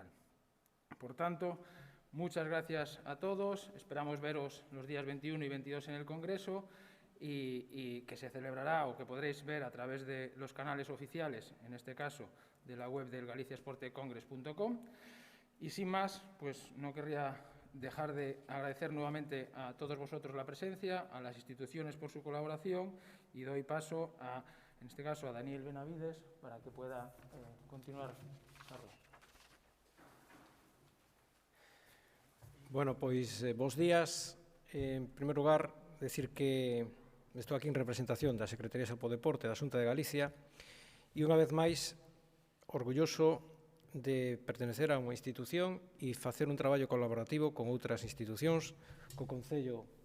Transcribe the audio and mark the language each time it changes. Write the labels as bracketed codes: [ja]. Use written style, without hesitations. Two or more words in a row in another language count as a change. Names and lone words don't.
[es] Por tanto, muchas gracias a todos, esperamos veros los días 21 y 22 en el congreso, y que se celebrará o que podréis ver a través de los canales oficiales, en este caso de la web del galiciasportecongress.com. Y sin más, pues no querría dejar de agradecer nuevamente a todos vosotros la presencia, a las instituciones por su colaboración, y doy paso en este caso a Daniel Benavides para que pueda continuar. Carlos. [gl] Bueno, pois, bons días. En primer lugar, decir que estou aquí en representación da Secretaría de Salud e Deporte da Xunta de Galicia e, unha vez máis, orgulloso de pertenecer a unha institución e facer un traballo colaborativo con outras institucións, co Concello